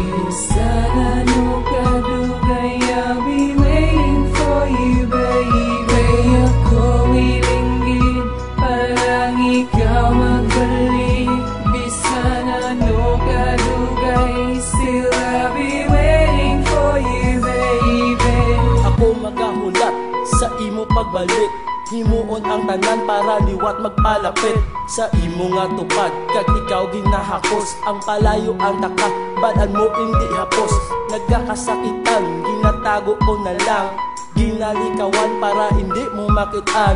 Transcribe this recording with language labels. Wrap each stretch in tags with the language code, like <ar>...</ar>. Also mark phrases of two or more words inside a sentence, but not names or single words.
<hil>Sana no kadugay,</hil> <en>I'll be waiting for you, baby.</en> <hil>Ako ilinggit, parang ikaw magbalik. Bisana no kadugay,</hil> <en>still I'll be waiting for you, baby.</en> <hil>Ako magahulat sa imo pagbalik, himuon ang tanan para liwat magpalapit sa imo nga tupad. Kag ikaw ginahakos, ang palayo ang taka, balan mo hindi hapos. Nagkakasakitan, ginatago ko na lang, ginalikawan para hindi mo makitaan.</hil>